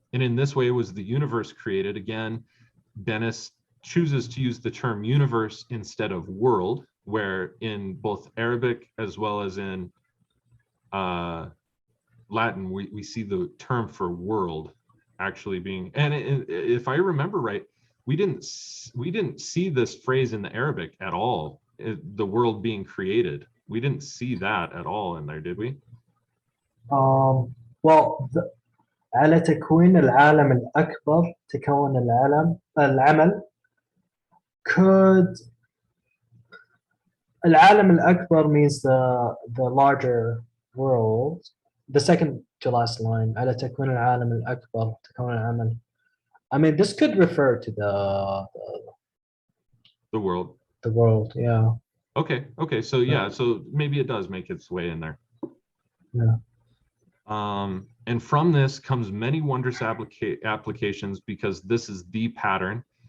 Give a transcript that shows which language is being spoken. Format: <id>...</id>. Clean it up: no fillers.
<en>And in this way was the universe created. Again, Dennis chooses to use the term universe instead of world, where in both Arabic as well as in Latin, we see the term for world actually being, and if I remember right, we didn't see this phrase in the Arabic at all, the world being created. We didn't see that at all in there, did we?</en> <ar>Well, على تكوين العالم الأكبر تكون العمل could العالم الأكبر</ar> <en>means the larger world. The second to last line.</en> <ar>ألا تكون العالم الأكبر تكون العمل.</ar> <en>I mean, this could refer to The world. the world. Yeah. Okay. So yeah, so maybe it does make its way in there. Yeah. And from this comes many wondrous applications because this is the pattern.</en>